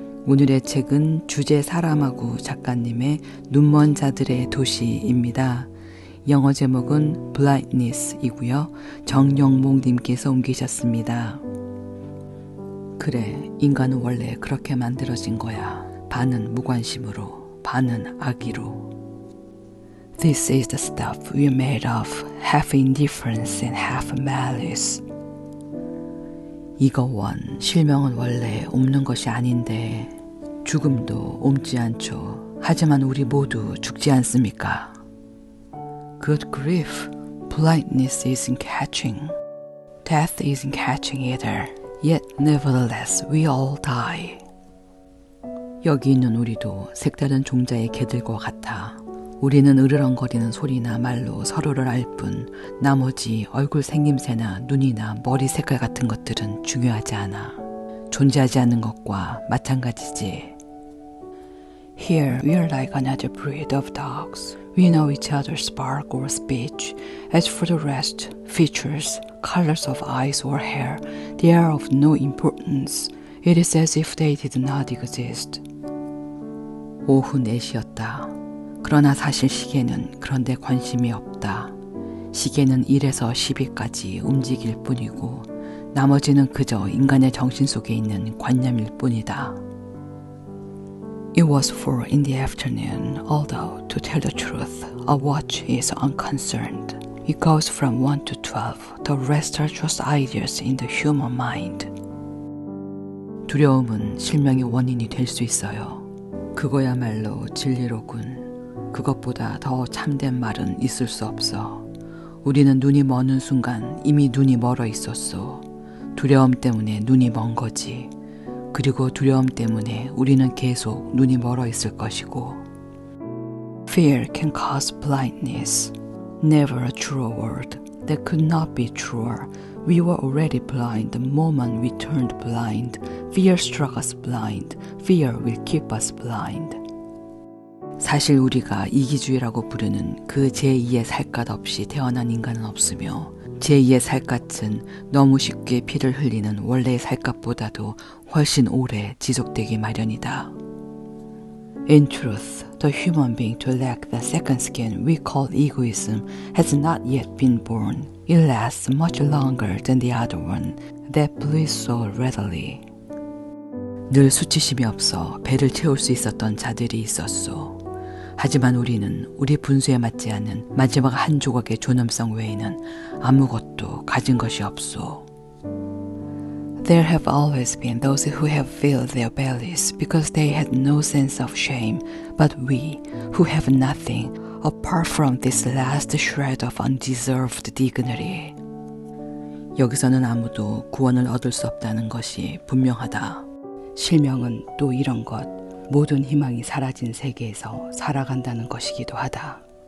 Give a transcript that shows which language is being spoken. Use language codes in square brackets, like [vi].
[ko] 오늘의 책은 주제 사람하고 작가님의 눈먼 자들의 도시입니다. 영어 제목은 Blindness이고요. 정영목님께서 옮기셨습니다. 그래, 인간은 원래 그렇게 만들어진 거야. 반은 무관심으로, 반은 악의로. [en] This is the stuff we're made of, half indifference and half malice. [ko] 이거 원, 실명은 원래 옮는 것이 아닌데 죽음도 옮지 않죠. 하지만 우리 모두 죽지 않습니까? [en] Good grief, blindness isn't catching. Death isn't catching either. Yet nevertheless we all die. [ko] 여기 있는 우리도 색다른 종자의 개들과 같아. 우리는 으르렁거리는 소리나 말로 서로를 알 뿐 나머지 얼굴 생김새나 눈이나 머리 색깔 같은 것들은 중요하지 않아. 존재하지 않는 것과 마찬가지지. [en] Here we are like another breed of dogs. We know each other's bark or speech. As for the rest, features, colors of eyes or hair, they are of no importance. It is as if they did not exist. [ko] 오후 4시였다. 그러나 사실 시계는 그런데 관심이 없다. 시계는 1에서 10위까지 움직일 뿐이고 나머지는 그저 인간의 정신 속에 있는 관념일 뿐이다. [en] It was 4 in the afternoon, although, to tell the truth, a watch is unconcerned. It goes from 1 to 12. The rest are just ideas in the human mind. [ko] 두려움은 실명의 원인이 될 수 있어요. 그거야말로 진리로군. 그것보다 더 참된 말은 있을 수 없어. 우리는 눈이 머는 순간 이미 눈이 멀어 있었어. 두려움 때문에 눈이 먼 거지. 그리고 두려움 때문에 우리는 계속 눈이 멀어 있을 것이고. [en] Fear can cause blindness. Never a truer word. That could not be truer. We were already blind the moment we turned blind. Fear struck us blind. Fear will keep us blind. [ko] 사실 우리가 이기주의라고 부르는 그 제2의 살갗 없이 태어난 인간은 없으며 제2의 살갗은 너무 쉽게 피를 흘리는 원래의 살갗보다도 훨씬 오래 지속되기 마련이다. [en] In truth, the human being to lack the second skin we call egoism has not yet been born. It lasts much longer than the other one that bleeds so readily. [ko] 늘 수치심이 없어 배를 채울 수 있었던 자들이 있었소. 하지만 우리는 우리 분수에 맞지 않는 마지막 한 조각의 존엄성 외에는 아무것도 가진 것이 없소. [en] There have always been those who have filled their bellies because they had no sense of shame, but we, who have nothing, apart from this last shred of undeserved dignity. [ko] 여기서는 아무도 구원을 얻을 수 없다는 것이 분명하다. 실명은 또 이런 것. 모든 희망이 사라진 세계에서 살아간다는 것이기도 하다.